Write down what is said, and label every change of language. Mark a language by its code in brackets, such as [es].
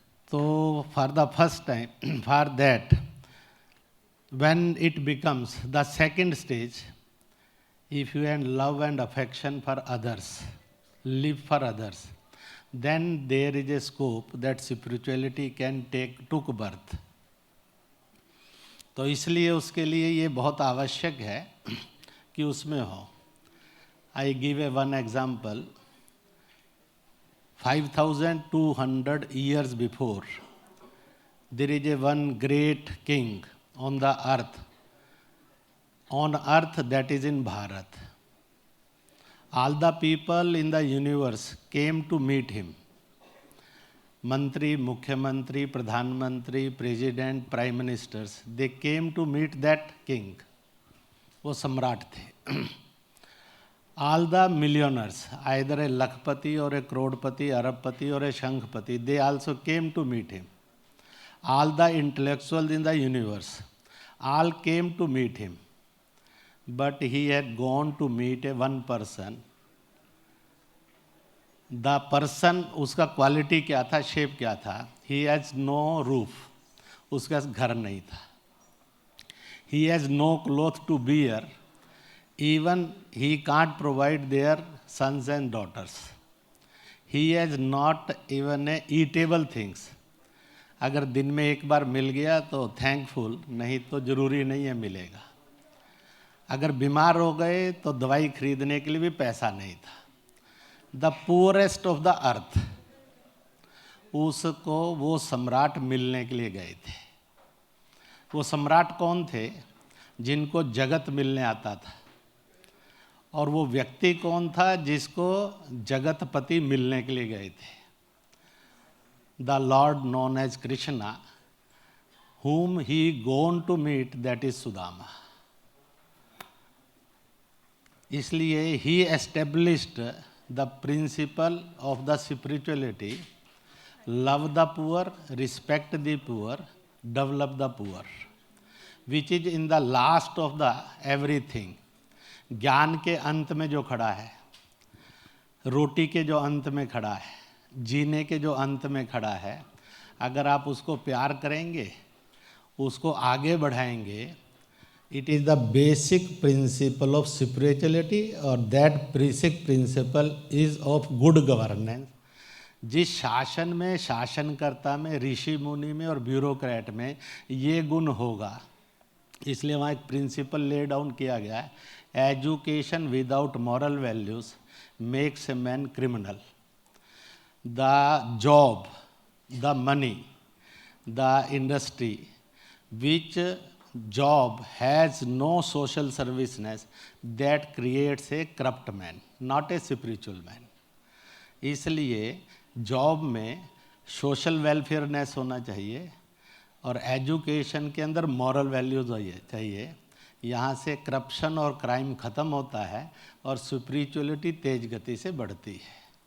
[en] So for the first time, for that, when it becomes the second stage, if you have love and affection for others, live for others, then there is a scope that spirituality can took birth. [hi] तो इसलिए उसके लिए ये बहुत आवश्यक है कि उसमें हो. [en] I give one example. 5,200 years before, there is a one great king on the earth. On earth, that is in Bharat. All the people in the universe came to meet him. Mantri, Mukhyamantri, Pradhan Mantri, President, Prime Ministers, they came to meet that king. [hi] वो सम्राट थे. [en] All the millionaires, either a Lakhpati or a Krodpati, Arabpati or a Shankhpati, they also came to meet him. All the intellectuals in the universe, all came to meet him. But he had gone to meet one person. The person, [hi] उसका quality क्या था, shape क्या था? [en] He has no roof. [hi] उसका घर नहीं था. [en] He has no cloth to wear. Even he can't provide their sons and daughters. He has not even a eatable things. [hi] अगर दिन में एक बार मिल गया तो thankful, नहीं तो जरूरी नहीं है मिलेगा. अगर बीमार हो गए तो दवाई खरीदने के लिए भी पैसा नहीं था. [en] The poorest of the earth, [hi] उसको वो सम्राट मिलने के लिए गए थे. वो सम्राट कौन थे? जिनको जगत मिलने आता था. और वो व्यक्ति कौन था जिसको जगतपति मिलने के लिए गए थे? [en] The Lord known as Krishna, whom he gone to meet, that is Sudama. [hi] इसलिए [en] he established the principle of the spirituality, love the poor, respect the poor, develop the poor, which is in the last of the everything. [hi] ज्ञान के अंत में जो खड़ा है, रोटी के जो अंत में खड़ा है, जीने के जो अंत में खड़ा है, अगर आप उसको प्यार करेंगे, उसको आगे बढ़ाएंगे, [en] it is the basic principle of spirituality, or that basic principle is of good governance. [hi] जिस शासन में, शासनकर्ता में, ऋषि मुनि में और ब्यूरोक्रेट में ये गुण होगा, इसलिए वहाँ एक प्रिंसिपल ले डाउन किया गया है, [en] Education without moral values makes a man criminal. The job, the money, the industry which job has no social serviceness, that creates a corrupt man, not a spiritual man. [hi] इसलिए job में social वेलफेयरनेस होना चाहिए और education के अंदर moral values चाहिए. यहाँ से करप्शन और क्राइम ख़त्म होता है और स्पिरिचुअलिटी तेज गति से बढ़ती है.